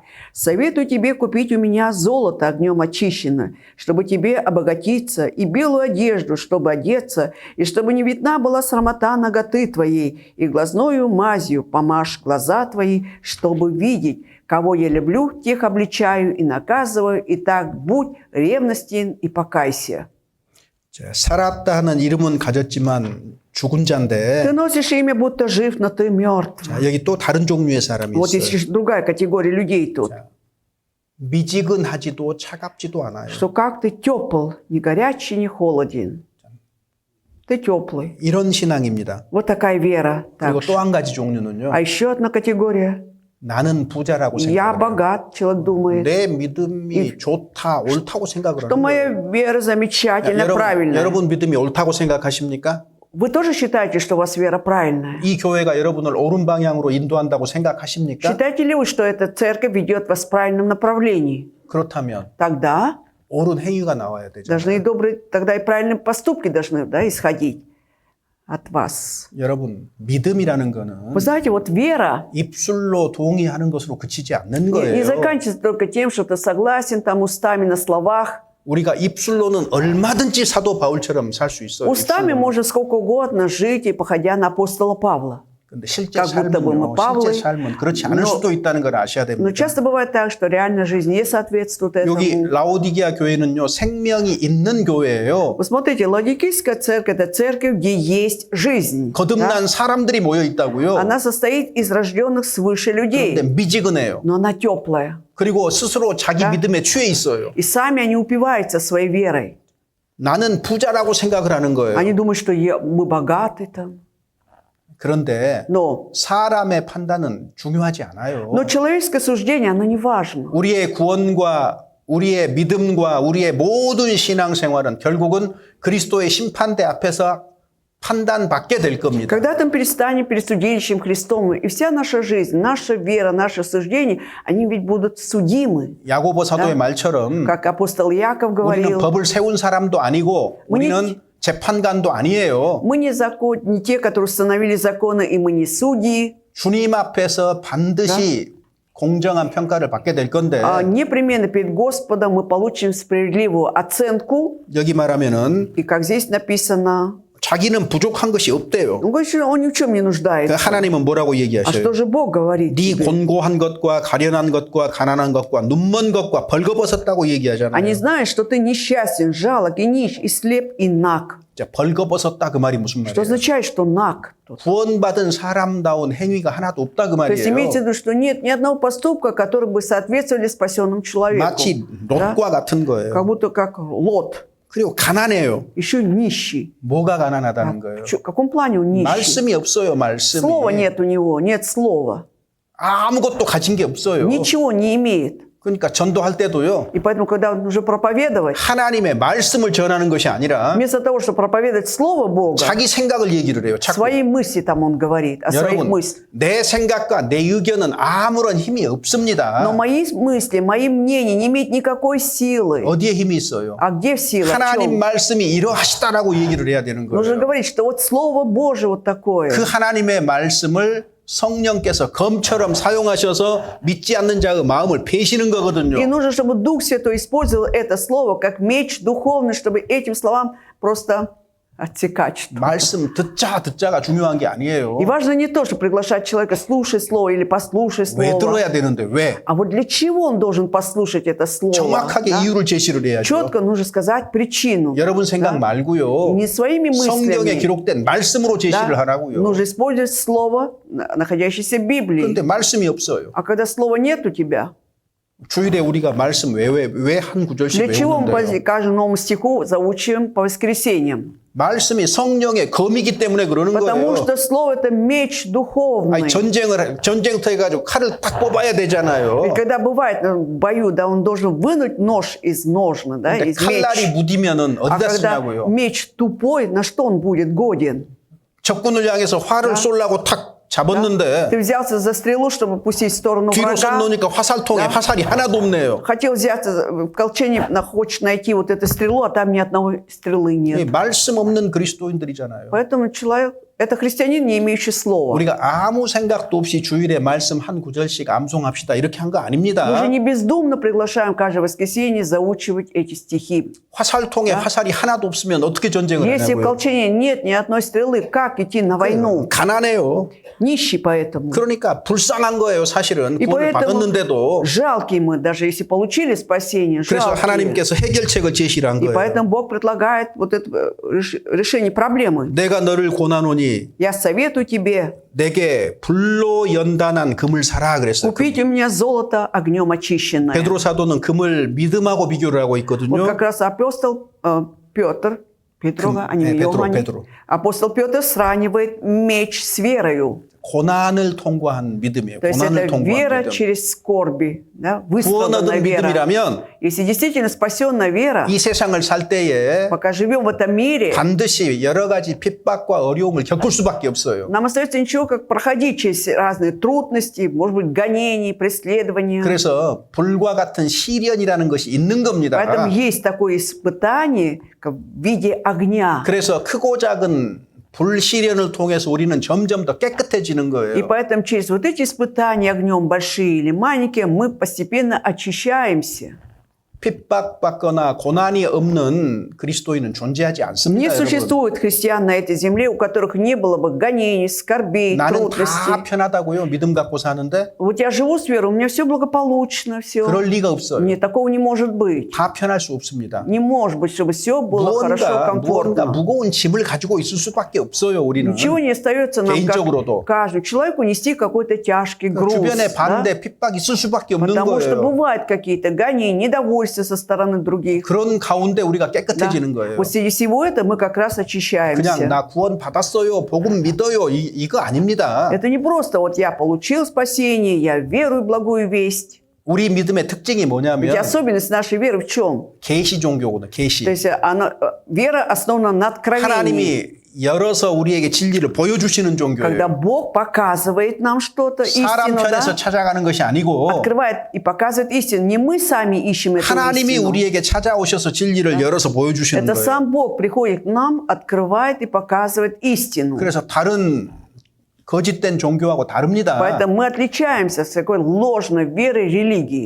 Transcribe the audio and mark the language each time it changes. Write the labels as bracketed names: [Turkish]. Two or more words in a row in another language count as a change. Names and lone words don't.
[Russian] Советую тебе купить у меня золото огнем очищенное, чтобы тебе обогатиться, и белую одежду, чтобы одеться, и чтобы не видна была срамота наготы твоей, и глазною мазью помажь глаза твои, чтобы видеть. Кого я люблю, тех обличаю и наказываю, и так будь ревностен и покайся». [Korean] 자, 살았다 하는 이름은 가졌지만 죽은 자인데 [Russian] Ты носишь имя, будто жив, но ты мертв. [Korean] 자, 여기 또 다른 종류의 사람이 [Russian] Вот есть [Korean] 있어요. [Russian] другая категория людей тут. [Korean] 미지근하지도 차갑지도 않아요. [Russian] Что как ты тепл, не горячий, не холоден. Ты теплый. [Korean] 이런 신앙입니다. [Russian] Вот такая вера. [Korean] 그리고 [Russian] Так. [Korean] 또 한 가지 종류는요. [Russian] А еще одна категория. [Korean] 나는 부자라고 [Russian] Я [Korean] 생각해요. [Russian] богат, человек думает. [Korean] 내 믿음이 좋다, 옳다고 생각을 [Russian] Что [Korean] 하는 [Russian] моя [Korean] 거예요. [Russian] вера замечательная, правильная. [Korean] 여러분 믿음이 옳다고 생각하십니까? [Russian] Вы тоже считаете, что у вас вера правильная? [Korean] 이 교회가 여러분을 옳은 방향으로 인도한다고 생각하십니까? [Russian] Считаете ли вы, что эта церковь ведет вас в правильном направлении? [Korean] 그렇다면 [Russian] Тогда [Korean] 옳은 행위가 나와야 [Russian] должны и [Korean] 되잖아요. [Russian] добрые, тогда и правильные поступки должны, да, исходить от вас. [Korean] 여러분 믿음이라는 거는 [Russian] Вы знаете, вот вера [Korean] 입술로 동의하는 것으로 그치지 않는 [Russian] не [Korean] 거예요. [Russian] заканчивается только тем, что ты согласен там устами на словах. [Korean] 우리가 입술로는 얼마든지 사도 바울처럼 살 수 있어요. [Russian] Устами [Korean] 입술로는. [Russian] можно сколько угодно жить и походя на апостола Павла. [Korean] 근데 실제 [Russian] как будто бы мы [Korean] 삶은요, [Russian] Павлы, [Korean] 실제 삶은 그렇지 않을 [Russian] но- [Korean] 수도 있다는 걸 아셔야 [Russian] Но [Korean] 됩니다. [Russian] часто бывает так, что реальная жизнь не соответствует [Korean] 여기 [Russian] этому. [Korean] 라오디게아 교회는요 생명이 있는 교회예요. [Russian] Вы смотрите, Ладикийская церковь – это церковь, где есть жизнь. да? [Korean] 거듭난 사람들이 모여 있다고요. [Russian] Она состоит из рожденных свыше [Korean] 그런데 [Russian] людей, [Korean] 미지근해요. [Russian] но она теплая. [Korean] 그리고 스스로 자기 [Russian] Да. [Korean] 믿음에 취해 있어요. [Russian] И сами они упиваются своей верой. [Korean] 나는 부자라고 생각을 하는 거예요. [Russian] Они думают, что мы богаты там. [Korean] 그런데 [Russian] Но [Korean] 사람의 판단은 중요하지 않아요. [Russian] человеческое суждение, оно не важно. [Korean] 우리의 구원과 우리의 믿음과 우리의 모든 신앙생활은 결국은 그리스도의 심판대 앞에서 판단받게 될 겁니다. [Russian] Когда-то мы перестанем перед судилищем Христом, и вся наша жизнь, наша вера, наше суждение, они ведь будут судимы. [Korean] 야고보 사도의 말처럼 [Russian] Как апостол Яков [Korean] 우리는 [Russian] говорил, [Korean] 법을 세운 사람도 아니고 우리는 재판관도 아니에요. [Russian] мы не те, которые установили законы, и мы не судьи. [Korean] 주님 앞에서 반드시 공정한 평가를 받게 될 건데 [Russian] А непременно перед Господом мы получим справедливую оценку. [Korean] 여기 말하면은 [Russian] И как здесь написано, [Korean] 자기는 부족한 것이 없대요. [Russian] он говорит, что он ни в чем не [Korean] 그 [Russian] нуждается. [Korean] 하나님은 뭐라고 [Russian] А [Korean] 얘기하셔요? [Russian] что же Бог говорит [Korean] 네 [Russian] тебе? [Korean] 곤고한 것과 가련한 것과 가난한 것과 눈먼 것과 벌거벗었다고 [Russian] Они [Korean] 얘기하잖아요. [Russian] знают, что ты несчастен, жалок и нищ, и слеп, и наг. [Korean] 자, 벌거벗었다 그 말이 무슨 [Russian] Что [Korean] 말이에요? [Russian] означает, что наг? тут? [Korean] 구원받은 사람다운 행위가 하나도 없다 그 [Russian] То есть [Korean] 말이에요. [Russian] имеется в виду, что нет ни одного поступка, который бы соответствовали спасенному человеку. [Korean] 마치 [Russian] Да? [Korean] 롯과 같은 거예요. [Russian] Как будто как Лот. [Korean] 그리고 가난해요. [Russian] Еще нищий. [Korean] 뭐가 가난하다는 거예요? [Russian] В каком плане он нищий? [Korean] 말씀이 없어요, 말씀이. [Russian] Слова нет у него, нет слова. [Korean] 아무것도 가진 게 없어요. [Russian] Ничего не имеет. [Korean] 그러니까 전도할 때도요. [Russian] И поэтому, когда он уже проповедовать, [Korean] 하나님의 말씀을 전하는 것이 아니라 [Russian] вместо того, чтобы проповедовать Слово Бога, [Korean] 자기 생각을 얘기를 해요. 자꾸. [Russian] свои мысли там он говорит, о своих [Korean] 여러분, [Russian] мыслях. [Korean] 내 생각과 내 의견은 아무런 힘이 없습니다. [Russian] Но мои мысли, мои мнения не имеют никакой силы. [Korean] 어디에 힘이 있어요? [Russian] А где сила? В [Korean] 하나님 [Russian] чем? [Korean] 말씀이 이러하시다라고 얘기를 해야 되는 [Russian] Нужно [Korean] 거예요. [Russian] говорить, что вот Слово Божие вот такое. [Korean] 그 하나님의 말씀을 성령께서 검처럼 사용하셔서 믿지 않는 자의 마음을 베시는 [Russian] И [Korean] 거거든요. [Russian] нужно, чтобы Дух Святой использовал это слово как меч духовный, чтобы этим словам просто отсекать что-то. [Korean] 말씀 듣자가 중요한 게 아니에요. [Russian] И важно не то, что приглашать человека слушать слово или послушай [Korean] 왜 [Russian] слово. [Korean] 들어야 되는데 왜? [Russian] А вот для чего он должен послушать это слово? [Korean] 정확하게 [Russian] да? [Korean] 이유를 제시를 해야죠. [Russian] Четко нужно сказать причину. [Korean] 여러분 생각 말고요. [Russian] Не своими [Korean] 성경에 [Russian] мыслями. [Korean] 기록된 말씀으로 제시를 [Russian] Да? [Korean] 하라고요. [Russian] Нужно использовать слово, находящееся в Библии. [Korean] 그런데 말씀이 없어요. [Russian] А когда слова нет у тебя, [Korean] 주일에 우리가 말씀 왜 한 구절씩 [Russian] для чего мы по [Korean] 외우는데요? [Russian] каждому новому стиху заучиваем по воскресеньям? [Korean] 말씀이 성령의 검이기 때문에 그러는 [Russian] Потому [Korean] 거예요. [Russian] что слово это меч духовный. [Korean] 아니 전쟁터 해가지고 칼을 딱 뽑아야 되잖아요. [Russian] И когда бывает в бою, да, он должен вынуть нож из ножна, да, [Korean] 근데 [Russian] из меча. [Korean] 칼날이 무디면은 [Russian] А [Korean] 어디다 [Russian] когда [Korean] 쓰냐고요? [Russian] меч тупой, на что он будет годен? [Korean] 적군을 향해서 활을 쏘려고 탁 잡았는데 [Russian] Ты взялся за стрелу, чтобы пустить в сторону [Korean] 뒤로 [Russian] врага. [Korean] 쏘놓으니까 화살통에 화살이 하나도 없네요. [Russian] Хотел взяться в колчане, хочешь найти вот эту стрелу, а там ни одной стрелы [Korean] 이 [Russian] нет. [Korean] 말씀 없는 그리스도인들이잖아요. [Russian] Поэтому человек, это христианин, не имеющий слова. [Korean] 우리가 아무 생각도 없이 주일에 말씀 한 구절씩 암송합시다 이렇게 한 거 [Russian] Мы же [Korean] 아닙니다. [Russian] не бездумно приглашаем каждое воскресенье заучивать эти стихи. [Korean] 화살통에 화살이 하나도 없으면 어떻게 전쟁을 [Russian] Если в [Korean] 하냐고요. [Russian] колчане нет ни одной стрелы, как идти на войну? [Korean] 가난해요. [Russian] Нищий поэтому. [Korean] 그러니까 불쌍한 거예요. 사실은 [Russian] И [Korean] 구원을 [Russian] поэтому [Korean] 받았는데도. [Russian] жалкие мы, даже если получили спасение, [Korean] 그래서 [Russian] жалкие. [Korean] 하나님께서 해결책을 제시를 한 [Russian] И [Korean] 거예요. [Russian] поэтому Бог предлагает вот это решение проблемы. [Korean] 내가 너를 고난하노니 [Russian] Я советую тебе [Korean] 내게 불로 연단한 금을 사라 그랬어요. [Russian] купить у меня золото огнем очищенное. [Korean] 베드로 사도는 금을 믿음하고 비교를 하고 [Russian] Вот [Korean] 있거든요. [Russian] как раз апостол Петр, Петрова, а не Иоанне, Петро. апостол Петр сравнивает меч с верою. [Korean] 고난을 통과한 믿음이에요. [Russian] То есть [Korean] 고난을 [Russian] это [Korean] 통과한 [Russian] вера [Korean] 믿음. [Russian] через скорби, да, [Korean] 구원 [Russian] высказанная [Korean] 얻은 [Russian] вера. [Korean] 믿음이라면 [Russian] Если действительно спасенная вера, [Korean] 이 세상을 살 때에 [Russian] пока живем в этом мире, [Korean] 반드시 여러 가지 핍박과 어려움을 겪을 수밖에 없어요. [Russian] нам остается ничего, как проходить через разные трудности, может быть, гонения, преследования. [Korean] 그래서 불과 같은 시련이라는 것이 있는 겁니다. [Russian] Поэтому есть такое испытание как в виде огня. [Korean] 그래서 크고 작은 불시련을 통해서 우리는 점점 더 깨끗해지는 [Russian] И [Korean] 거예요. [Russian] поэтому через вот эти испытания огнем, большие или маленькие, мы постепенно очищаемся. [Korean] 핍박받거나 고난이 없는 그리스도인은 존재하지 [Russian] Не [Korean] 않습니다. 여러분. [Russian] существует христиан на этой земле, у которых не было бы гонений, скорбей, [Korean] 나는 [Russian] трудностей. [Korean] 다 편하다고요. 믿음 갖고 사는데 [Russian] Вот я живу с верой, у меня все благополучно, все. [Korean] 그럴 리가 없어요. [Russian] Нет, такого не может быть. [Korean] 다 편할 수 없습니다. [Russian] Не может быть, чтобы все было хорошо, [Korean] 무언가 [Russian] комфортно. [Korean] 무거운 짐을 가지고 있을 수밖에 없어요. 우리는 [Russian] Ничего не остается нам, [Korean] 개인적으로도. [Russian] как каждому человеку, нести какой-то тяжкий груз. [Korean] 주변에 [Russian] да? [Korean] 반대, 핍박이 있을 수밖에 없는 [Russian] Потому что [Korean] 거예요. [Russian] бывают какие-то гонения, недовольства со стороны других. [Korean] 그런 가운데 우리가 [Russian] Да? [Korean] 깨끗해지는 거예요. [Russian] Вот среди всего этого мы как раз [Korean] 그냥 [Russian] очищаемся. [Korean] 나 구원 받았어요. 복음 믿어요. 이거 아닙니다. [Russian] Это не просто вот я получил спасение, я верую в благую весть. [Korean] 우리 믿음의 특징이 [Russian] Ведь [Korean] 뭐냐면 [Russian] особенность нашей веры в чем? [Korean] 계시 종교거든. [Russian] То [Korean] 계시. [Russian] есть вера основана на откровении. [Korean] 하나님이 열어서 우리에게 진리를 보여주시는 [Russian] Когда [Korean] 종교예요. [Russian] Бог показывает нам что-то, [Korean] 사람 [Russian] истину, [Korean] 편에서 [Russian] да? [Korean] 찾아가는 것이 아니고 [Russian] Открывает и показывает истину. Не мы сами ищем эту [Korean] 하나님이 [Russian] истину. [Korean] 우리에게 찾아오셔서 진리를 열어서 보여주시는 [Russian] Это [Korean] 거예요. [Russian] сам Бог приходит к нам, открывает и показывает истину. [Korean] 그래서 다른 거짓된 종교하고 다릅니다. [Russian] Поэтому мы отличаемся с такой ложной верой религии.